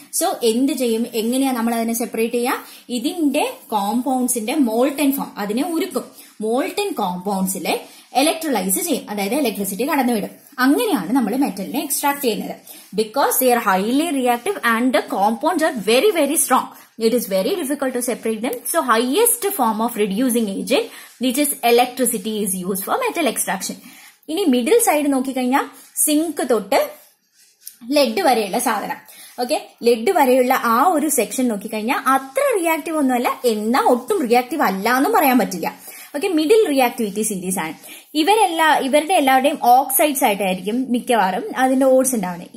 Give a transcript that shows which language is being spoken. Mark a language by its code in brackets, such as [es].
[ml] So എന്ത് ചെയ്യും, എങ്ങനെയാ നമ്മൾ അതിനെ സെപ്പറേറ്റ് ചെയ്യാം? ഇതിന്റെ കോമ്പൗണ്ട്സിന്റെ മോൾട്ടൻ ഫോം അതിനെ ഉരുക്കും. മോൾട്ടൻ കോമ്പൗണ്ട്സിലെ ഇലക്ട്രോലൈസ് ചെയ്യും, അതായത് ഇലക്ട്രിസിറ്റി കടന്നുവിടും. അങ്ങനെയാണ് നമ്മൾ മെറ്റലിനെ എക്സ്ട്രാക്ട് ചെയ്യുന്നത്. [en] Because they are highly reactive and the compounds are very very strong. It is very difficult to separate them. So highest form of reducing agent, which is electricity, is used for metal extraction. [ml] ഇനി middle side നോക്കിക്കഴിഞ്ഞാൽ zinc തൊട്ട് lead വരെയുള്ള സാധനം. Okay, lead വരെയുള്ള ആ ഒരു section നോക്കിക്കഴിഞ്ഞാൽ അത്ര റിയാക്റ്റീവ് ഒന്നുമല്ല, എന്നാൽ ഒട്ടും റിയാക്റ്റീവ് അല്ല എന്നും പറയാൻ പറ്റില്ല. ഓക്കെ, മിഡിൽ റിയാക്ടിവിറ്റി സീരീസ് ആണ്. ഇവരുടെ എല്ലാവരുടെയും ഓക്സൈഡ്സ് ആയിട്ടായിരിക്കും മിക്കവാറും അതിന്റെ ഓഡ്സ് ഉണ്ടാവുന്നത്.